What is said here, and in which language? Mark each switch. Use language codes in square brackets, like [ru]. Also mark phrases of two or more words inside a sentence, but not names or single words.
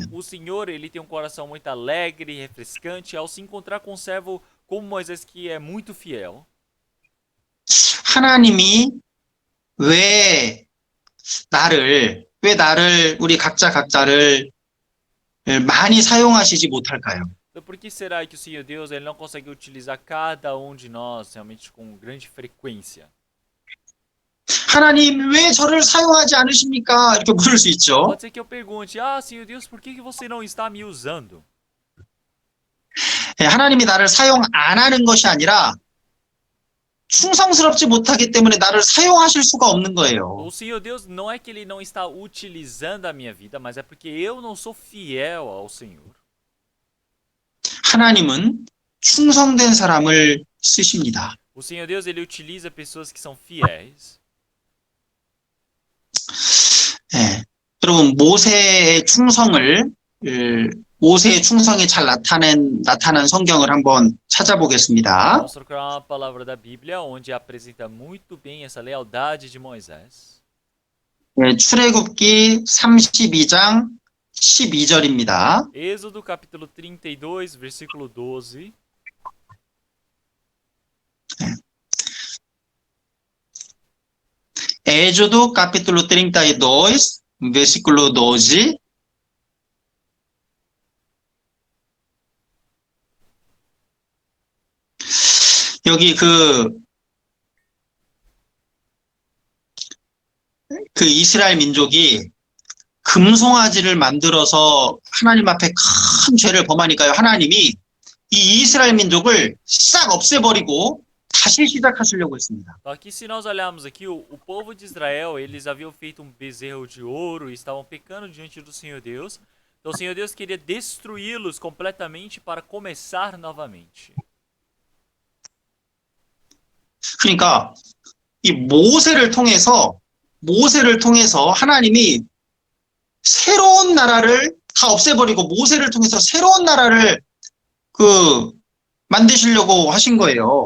[pt] que o Senhor ele tem um coração muito alegre e refrescante ao se encontrar com um servo como Moisés que é muito fiel. [ko] 하나님이 왜 나를 우리 각자를 많이 사용하시지 못할까요? [pt] Então por que será que o Senhor Deus ele não consegue utilizar cada um de nós realmente com grande frequência? [ko] 하나님 왜 저를 사용하지 않으십니까? 이렇게 물을 수 있죠. [pt] Pode ser que eu pergunte, Senhor Deus, por que você não está me usando? [ko] 하나님이 나를 사용 안 하는 것이 아니라 충성스럽지 못하기 때문에 나를 사용하실 수가 없는 거예요. [pt] O Senhor Deus não é que ele não está utilizando a minha vida, mas é porque eu não sou fiel ao Senhor. [ko] 하나님은 충성된 사람을 쓰십니다. [pt] O Senhor Deus ele utiliza pessoas que são fiéis. [ko] 네. 여러분 모세의 충성이 잘 나타난 성경을 한번 찾아보겠습니다. [pt] Vamos procurar uma palavra da Bíblia onde apresenta muito bem essa lealdade de Moisés. [ko] 네, 출애굽기 32장 12절입니다. [pt] Êxodo capítulo 32, versículo 12. Êxodo capítulo 32, versículo 12. [ko] 여기 그 이스라엘 민족이 금송아지를 만들어서 하나님 앞에 큰 죄를 범하니까요. 하나님이 이 이스라엘 민족을 싹 없애버리고 다시 시작하시려고 했습니다. [pt] Então aqui se nós olharmos aqui, o povo de Israel, eles haviam feito um bezerro de ouro e estavam pecando diante do Senhor Deus. Então o Senhor Deus queria destruí-los completamente para começar novamente. [ko] 그러니까 이 모세를 통해서 하나님이 새로운 나라를 다 없애버리고 모세를 통해서 새로운 나라를 만드시려고 하신 거예요.